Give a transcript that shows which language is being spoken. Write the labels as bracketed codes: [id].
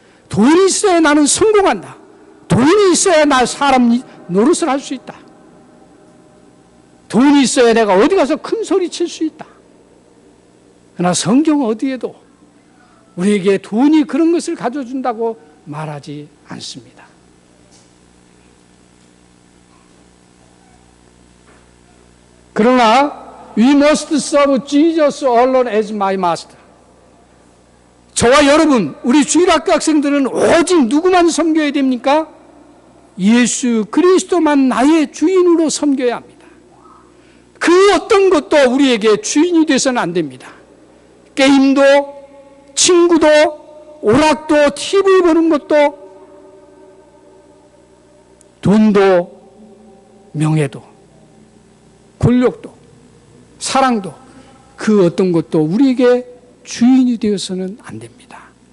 [ko] 돈이 있어야 나는 성공한다. 돈이 있어야 나 사람 노릇을 할 수 있다. 돈이 있어야 내가 어디 가서 큰 소리 칠 수 있다. 그러나 성경 어디에도 우리에게 돈이 그런 것을 가져준다고 말하지 않습니다. 그러나 [en] We must serve Jesus alone as my master. [ko] 저와 여러분, 우리 주일학교 학생들은 오직 누구만 섬겨야 됩니까? 예수 그리스도만 나의 주인으로 섬겨야 합니다. 그 어떤 것도 우리에게 주인이 돼서는 안 됩니다. 게임도, 친구도, 오락도, TV 보는 것도, 돈도, 명예도, 권력도, 사랑도, 그 어떤 것도 우리에게 주인이 되어서는 안 됩니다.